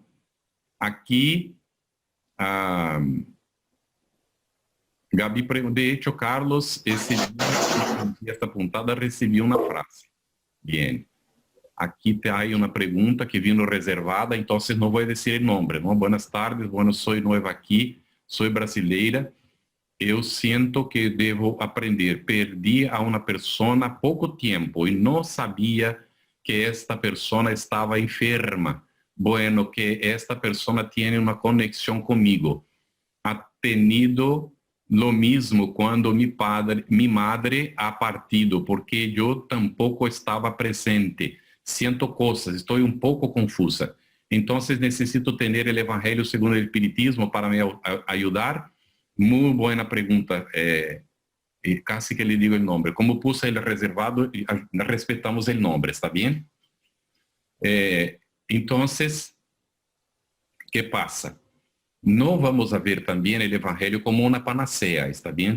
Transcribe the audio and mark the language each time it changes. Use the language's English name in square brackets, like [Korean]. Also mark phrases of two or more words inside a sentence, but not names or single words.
[Spanish] Aquí, Gabi, de hecho, Carlos, ese día esta puntada recibió una frase. Bien. Aquí hay una pregunta que vino reservada, entonces no voy a decir el nombre, ¿no? Buenas tardes, bueno, soy nueva aquí, soy brasileira. [Portuguese] Eu siento que devo aprender. Perdi a uma pessoa há pouco tempo e não sabia que esta pessoa estava enferma. Bueno, que esta pessoa tem uma conexão comigo. [Spanish] Ha tenido lo mismo quando mi madre ha partido, porque [Portuguese] eu tampouco estava presente. Siento coisas, estou um pouco confusa. Então, necessito ter o Evangelho segundo o Espiritismo para me ajudar. [Spanish] Muy buena pregunta, casi que le digo el nombre. Como puse el reservado, respetamos el nombre, ¿está bien? Entonces, ¿qué pasa? No vamos a ver también el Evangelio como una panacea, ¿está bien?